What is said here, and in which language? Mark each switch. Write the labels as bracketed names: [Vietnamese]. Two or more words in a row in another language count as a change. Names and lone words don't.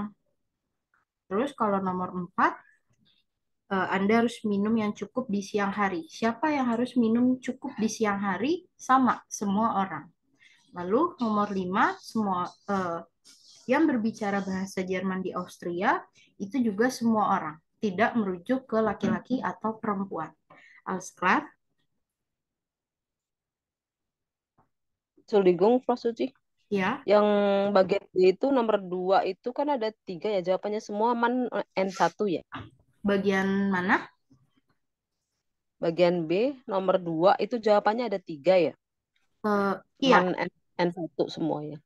[Indonesian] Terus kalau nomor 4, Anda harus minum yang cukup di siang hari. Siapa yang harus minum cukup di siang hari? Sama, semua orang. Lalu nomor 5, semua yang berbicara bahasa Jerman di Austria itu juga semua orang, tidak merujuk ke laki-laki atau perempuan. [German] Alles klar? Entschuldigung, Frau Suci. [Indonesian] Ya, Yang bagian B itu nomor 2 itu kan ada 3 ya. Jawabannya semua man N1 ya. bagian mana? Bagian B nomor 2 itu jawabannya ada 3 ya. Iya, Man N1 semua ya.